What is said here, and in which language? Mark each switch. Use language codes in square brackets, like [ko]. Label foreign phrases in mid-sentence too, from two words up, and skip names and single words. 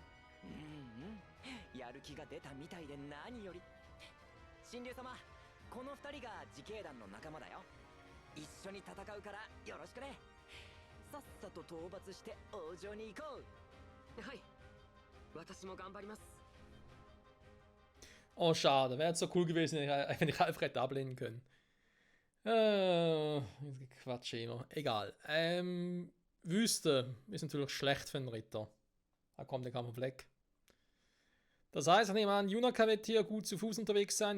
[ja] やる気が出たみたいで何より。神竜様、この二人が自警団の仲間だよ。一緒に戦うからよろしくね。さっさと討伐して王城に行こう。はい、私も頑張ります。 [de] Oh, schade. Wäre jetzt so cool gewesen, wenn ich Alfred ablehnen können. Quatsch immer. Egal. Wüste ist natürlich schlecht für einen Ritter. Da kommt der Kampf weg. Das heißt, ich nehme an, Junaka wird hier gut zu Fuß unterwegs sein.